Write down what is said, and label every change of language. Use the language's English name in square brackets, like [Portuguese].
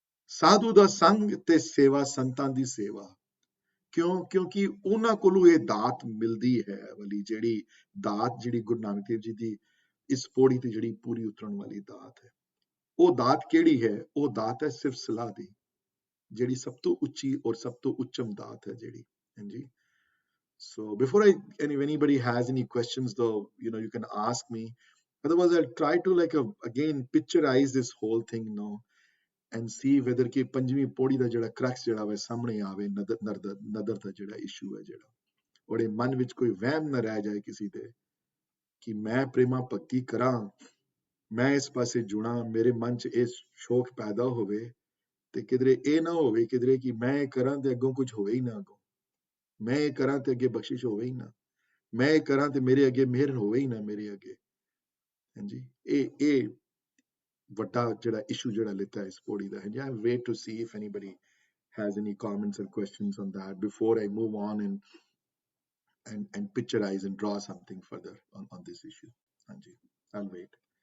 [Punjabi] ਸਾਧੂ ਦਾ ਸੰਗ ਤੇ ਸੇਵਾ ਸੰਤਾਂ ਦੀ ਸੇਵਾ। ਕਿਉਂਕਿ ਉਹਨਾਂ ਕੋਲੋਂ ਇਹ ਦਾਤ ਮਿਲਦੀ ਹੈ ਵਾਲੀ ਜਿਹੜੀ ਦਾਤ, ਜਿਹੜੀ ਗੁਰੂ ਨਾਨਕ ਦੇਵ ਜੀ ਦੀ ਇਸ ਪੌੜੀ ਤੇ ਜਿਹੜੀ ਪੂਰੀ ਉਤਰਨ ਵਾਲੀ ਦਾਤ ਹੈ। ਉਹ ਦਾਤ ਕਿਹੜੀ ਹੈ? ਉਹ ਦਾਤ ਹੈ ਸਿਰਫ ਸਲਾਹ ਦੀ, ਜਿਹੜੀ ਸਭ ਤੋਂ ਉੱਚੀ ਔਰ ਸਭ ਤੋਂ ਉੱਚਮ ਦਾਤ ਹੈ ਜਿਹੜੀ। ਹਾਂਜੀ। [English] So before if anybody has any questions though, you can ask me. Otherwise I'll try to again picturize this whole thing now and see whether [Punjabi] ਕਿ ਪੰਜਵੀਂ ਪੌੜੀ ਦਾ ਜਿਹੜਾ crux ਜਿਹੜਾ ਵਾ ਸਾਹਮਣੇ ਆਵੇ, ਨਦਰ ਦਾ ਜਿਹੜਾ ਇਸ਼ੂ ਹੈ ਜਿਹੜਾ, ਉਹਦੇ ਮਨ ਵਿੱਚ ਕੋਈ ਵਹਿਮ ਨਾ ਰਹਿ ਜਾਏ ਕਿਸੇ ਦੇ ਕਿ ਮੈਂ ਪ੍ਰੇਮਾ ਭਗਤੀ ਕਰਾਂ, ਮੈਂ ਇਸ ਪਾਸੇ ਜੁੜਾਂ, ਮੇਰੇ ਮਨ 'ਚ ਇਹ ਸ਼ੌਕ ਪੈਦਾ ਹੋਵੇ ਤੇ ਕਿਧਰੇ ਇਹ ਨਾ ਹੋਵੇ ਕਿਧਰੇ ਕਿ ਮੈਂ ਇਹ ਕਰਾਂ ਤੇ ਅੱਗੋਂ ਕੁਝ ਹੋਵੇ ਹੀ ਨਾ, ਅੱਗੋਂ ਮੈਂ ਇਹ ਕਰਾਂ ਤੇ ਅੱਗੇ ਬਖਸ਼ਿਸ਼ ਹੋਵੇ ਹੀ ਨਾ, ਮੈਂ ਇਹ ਕਰਾਂ ਤੇ ਮੇਰੇ ਅੱਗੇ ਮਿਹਰ ਹੋਵੇ ਹੀ ਨਾ ਮੇਰੇ ਅੱਗੇ। ਹਾਂਜੀ, ਇਹ ਵੱਡਾ ਜਿਹੜਾ ਇਸ਼ੂ ਜਿਹੜਾ ਲਿੱਤਾ ਇਸ ਪੌੜੀ ਦਾ ਹੈ। [English] I wait to see if anybody has any comments or questions on that before I move on and picturize and draw something further on this issue. ਹਾਂਜੀ, I'll wait.